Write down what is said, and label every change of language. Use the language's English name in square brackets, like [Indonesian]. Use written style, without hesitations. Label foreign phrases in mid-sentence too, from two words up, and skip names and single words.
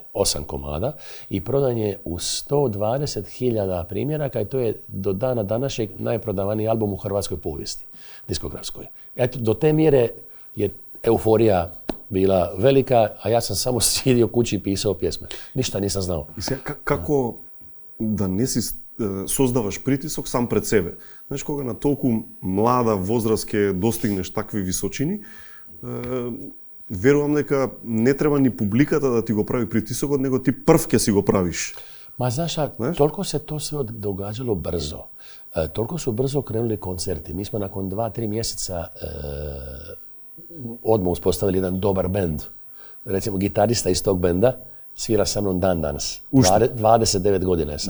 [Croatian] 8 komada i prodan je u 120.000 primjeraka i to je do dana današnjeg najprodavaniji album u hrvatskoj povijesti, diskografskoj. Eto, do te mjere je euforija bila velika, a ja sam samo sjedio kući i pisao pjesme. Ništa nisam znao. [Macedonian] Kako да не си создаваш притисок сам пред себе. Знаеш, кога на толку млада возраст ќе достигнеш такви височини, верувам дека не треба ни публиката да ти го прави притисокот, него ти прв ќе си го правиш. [Croatian] Ma znaš, toliko se to sve događalo brzo. Toliko su brzo krenuli koncerti. Mi smo nakon 2-3 mjeseca odmah uspostavili jedan dobar bend. Recimo, gitarista iz tog benda svira sa mnom dan danas. 29 godina je sam.